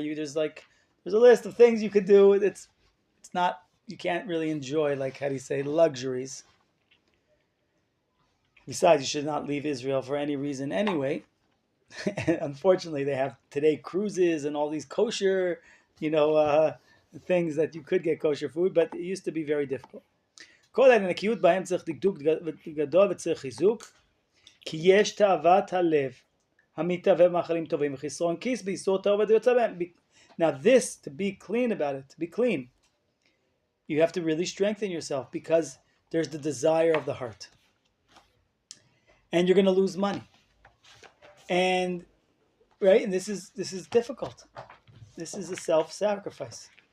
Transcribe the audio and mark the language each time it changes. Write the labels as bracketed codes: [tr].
[en] There's a list of things you could do. It's not, you can't really enjoy, like, how do you say, luxuries. Besides, you should not leave Israel for any reason anyway. Unfortunately, they have today cruises and all these kosher, things that you could get kosher food, but it used to be very difficult. [he] כל הנקיות בהם צריך דקדוק גדול וצריך חיזוק, כי יש תאוות הלב, המתאווה במאכלים טובים וחסרון כיס באיסור תאוות ויוצא בהם. [en] Now this, to be clean about it, to be clean, you have to really strengthen yourself, because there's the desire of the heart. And you're going to lose money. And, right, and this is difficult. This is a self-sacrifice.